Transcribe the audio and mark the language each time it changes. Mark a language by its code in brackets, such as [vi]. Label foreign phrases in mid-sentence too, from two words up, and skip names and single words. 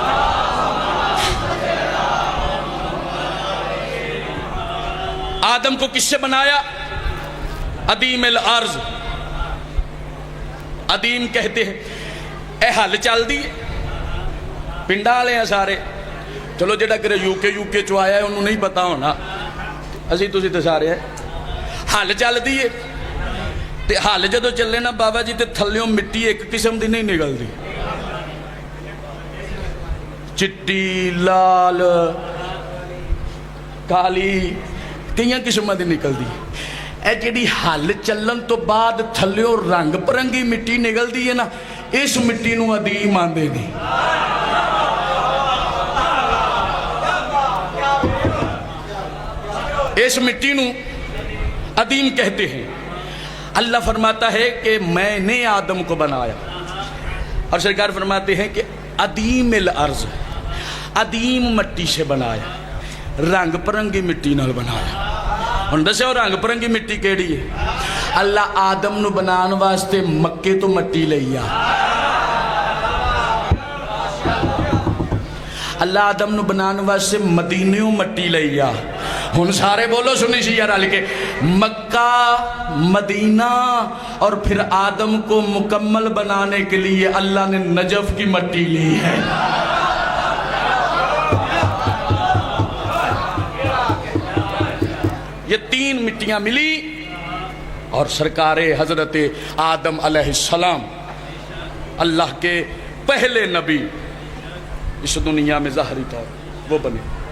[ur] آدم کو کس سے بنایا؟ عدیم الارض، عدیم کہتے ہیں۔ [pa] اے حل چل دی پنڈا والے ہیں سارے، چلو جڑا کرے یوکے چو آیا ہے انہوں نہیں پتا ہونا، اسی تسی تے سارے ہیں۔ حل چل دی ہے تے حل جدو چلے نا بابا جی تے تھلیوں مٹی ایک قسم دی نہیں نکل دی، چٹی لال کالی کئی قسمیں دی نکل دی۔ اے جیڑی حل چلن تو بعد تھلیوں رنگ پرنگی مٹی نکل دی ہے نا، اس مٹی نو عدیم آندے دی۔ [ur] اس مٹی نو عدیم کہتے ہیں۔ اللہ فرماتا ہے کہ میں نے آدم کو بنایا، اور سرکار فرماتے ہیں کہ عدیم الارض، عدیم مٹی سے بنایا، [pa] رنگ پرنگی مٹی نال بنایا۔ ہن دسو رنگ پرنگی مٹی کیڑی ہے؟ اللہ آدم نو بنان واسطے مکے تو مٹی لئی آ، اللہ آدم نو بنان واسطے مدینیوں مٹی لیا. [ur] ہن سارے بولو سنی سی یار علی کے مکہ مدینہ اور پھر آدم کو مکمل بنانے کے لیے اللہ نے نجف کی مٹی لی ہے. یہ 3 مٹیاں ملی اور سرکار حضرت آدم علیہ السلام اللہ کے پہلے نبی اس دنیا میں ظاہری طور وہ بنے.